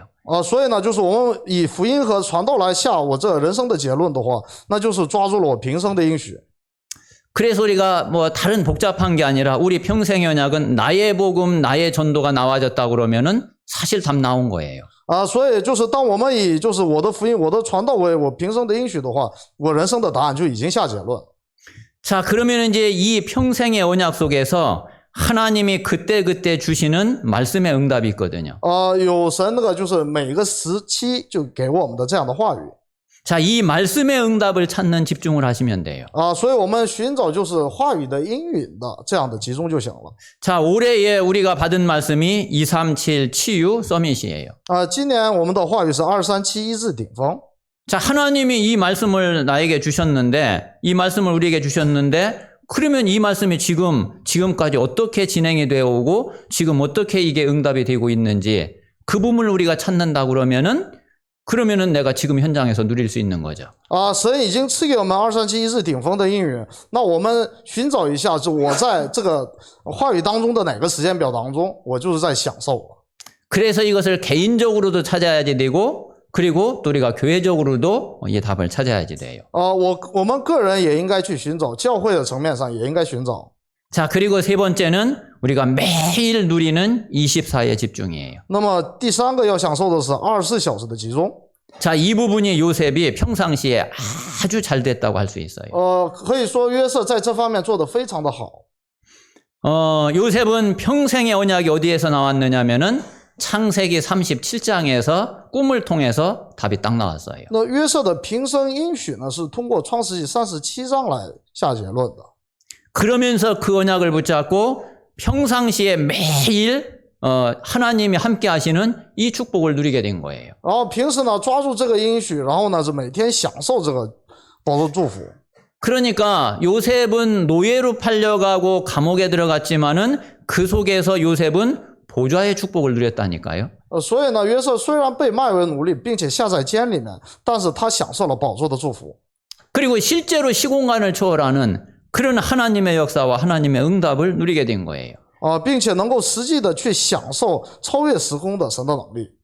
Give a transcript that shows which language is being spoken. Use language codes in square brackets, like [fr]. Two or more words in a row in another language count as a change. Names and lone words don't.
[zh] 所以呢，就是我们以福音和传道来下我这人生的结论的话，那就是抓住了我平生的应许。 [ko] 그래서 우리가 뭐 다른 복잡한 게 아니라 우리 평생의 언약은 나의 복음, 나의 전도가 나와졌다 그러면은 사실 답 나온 거예요. [zh] 所以就是当我们以就是我的福音、我的传道为我平生的应许的话，我人生的答案就已经下结论。 [ko] 자, 그러면 이제 이 평생의 언약 속에서 하나님이 그때그때 주시는 말씀의 응답이 있거든요. [zh] 有神那个就是每个时期就给我们的这样的话语。 [ko] 자, 이 말씀의 응답을 찾는 집중을 하시면 돼요. [zh] 所以我们寻找就是话语的应允的这样的集中就行了。 [ko] 자, 올해에 우리가 받은 말씀이 237 치유 서밋이에요. [zh] 今年我们的话语是237医治顶峰。 [ko] 자, 하나님이 이 말씀을 나에게 주셨는데, 이 말씀을 우리에게 주셨는데, 그러면 이 말씀이 지금까지 어떻게 진행이 되어 오고, 지금 어떻게 이게 응답이 되고 있는지, 그 부분을 우리가 찾는다 그러면은 내가 지금 현장에서 누릴 수 있는 거죠. [zh] 神已经赐给我们237医治顶峰的应允，那我们寻找一下，就我在这个话语当中的哪个时间表当中，我就是在享受了。 [ko] 그래서 이것을 개인적으로도 찾아야지 되고, 그리고 또 우리가 교회적으로도 이 답을 찾아야지 돼요. [zh] 我们个人也应该去寻找，教会的层面上也应该寻找。 [ko] 자, 그리고 세 번째는 우리가 매일 누리는 24의 집중이에요. [zh] 那么第三个要享受的是24小时的集中。 [ko] 자, 이 부분이 요셉이 평상시에 아주 잘 됐다고 할 수 있어요. [zh] 可以说约瑟在这方面做得非常的好。 [ko] 요셉은 평생의 언약이 어디에서 나왔느냐면은 창세기 37장에서 꿈을 통해서 답이 딱 나왔어요. [zh] 那约瑟的平生应许呢，是通过创世纪37章来下结论的。 [ko] 그러면서 그 언약을 붙잡고 평상시에 매일 하나님이 함께 하시는 이 축복을 누리게 된 거예요. [zh] 然后平时呢抓住这个应许，然后呢是每天享受这个保罗祝福。 [ko] 그러니까 요셉은 노예로 팔려가고 감옥에 들어갔지만은 그 속에서 요셉은 보좌의 축복을 누렸다니까요. [zh] 所以呢，约瑟虽然被卖为奴隶，并且下在监里面，但是他享受了宝座的祝福。 [ko] 그리고 실제로 시공간을 초월하는 그런 하나님의 역사와 하나님의 응답을 누리게 된 거예요. [zh] 并且能够实际的去享受超越时空的神的能力。